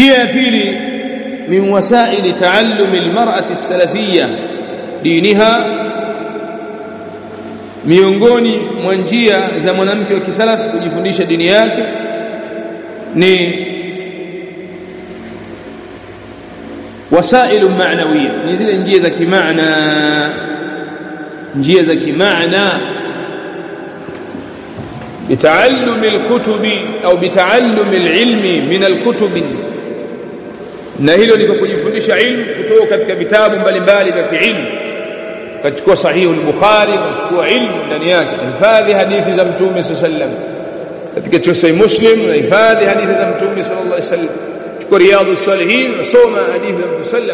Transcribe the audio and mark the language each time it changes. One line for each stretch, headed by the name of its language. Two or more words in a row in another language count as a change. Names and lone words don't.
Swahili: njia ya pili
Arabic: من وسائل تعلم المرأة السلفية دينها,
Swahili: miongoni mwa njia za mwanamke wa kisalafi kujifundisha dini yake ni
Arabic: وسائل معنوية,
Swahili: ni zile njia za kimaana,
Arabic: بتعلم الكتب au بتعلم العلم من الكتب,
Swahili: na hilo ni kujifundisha ilmu kutoka katika vitabu mbalimbali vya kiilmu. Kachukua sahihi al-Bukhari, kachukua ilmu ndani yake, hifadhi hadithi za Mtume
Arabic: صلى الله عليه وسلم.
Swahili: Katika Sahih Muslim na hifadhi hadithi za Mtume
Arabic: صلى الله عليه وسلم.
Swahili: Chukua Riyadhus Salihin, nasoma hadithi za Mtume sallam.